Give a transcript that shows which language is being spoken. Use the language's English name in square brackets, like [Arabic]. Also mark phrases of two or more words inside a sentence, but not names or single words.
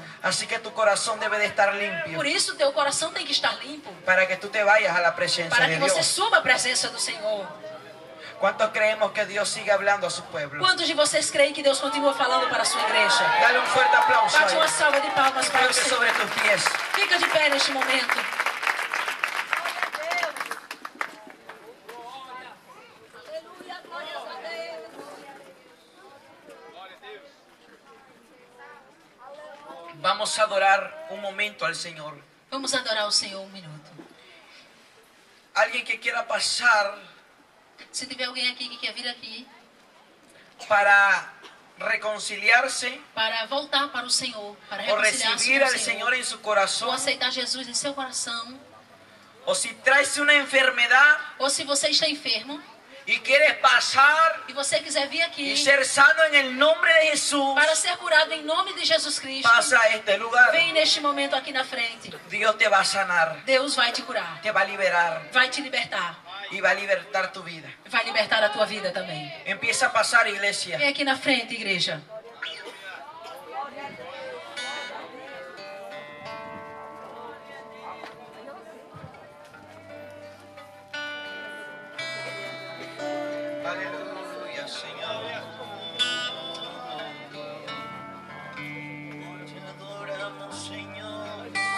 [Spanish] Así que tu corazón debe de estar limpio. [Portuguese] Por isso, o teu coração tem que estar limpo. [Spanish] Para que tú te vayas a la presencia [Portuguese] Para [Spanish] de [Portuguese] que você [Spanish] Dios. [Portuguese] suba a presença do Senhor. [Spanish] ¿Cuántos creemos que Dios sigue hablando a su pueblo? [Portuguese] Quantos de vocês creem que Deus continua falando para a sua igreja? [Spanish] Dale un fuerte aplauso a [Portuguese] Bate uma [Spanish] Él. [Portuguese] salva de palmas para o [Spanish] Ponte [Portuguese] Senhor. [Spanish] sobre tus pies. [Portuguese] Fica de pé neste momento. Aleluia, glórias a Deus. [Spanish] Vamos a adorar un momento al Señor. [Portuguese] Vamos adorar o Senhor um minuto. [Spanish] Alguien que quiera pasar [Portuguese] Se tiver alguém aqui que quer vir aqui [Spanish] para reconciliarse [Portuguese] para voltar para o Senhor, para o reconciliar-se [Spanish] recibir [Portuguese] com o [Spanish] al Señor [Portuguese] Senhor, [Spanish] en su [Portuguese] ou [Spanish] corazón, [Portuguese] aceitar Jesus em seu coração, [Spanish] o si traes una enfermedad [Portuguese] ou se você está enfermo [Spanish] y quieres pasar [Portuguese] e você quiser vir aqui [Spanish] y ser sano en el nombre de Jesús, [Portuguese] para ser curado em nome de Jesus Cristo, [Spanish] pasa a este lugar. [Portuguese] vem neste momento aqui na frente. [Spanish] Dios te va a sanar, [Portuguese] Deus vai te curar, [Spanish] te va a liberar [Portuguese] vai te libertar, [Spanish] y va a libertar tu vida. [Portuguese] vai libertar a tua vida também. [Spanish] Empieza a pasar, iglesia. [Portuguese] Vem aqui na frente, igreja. [Spanish] Aleluya, Señor. Te adoramos, Señor.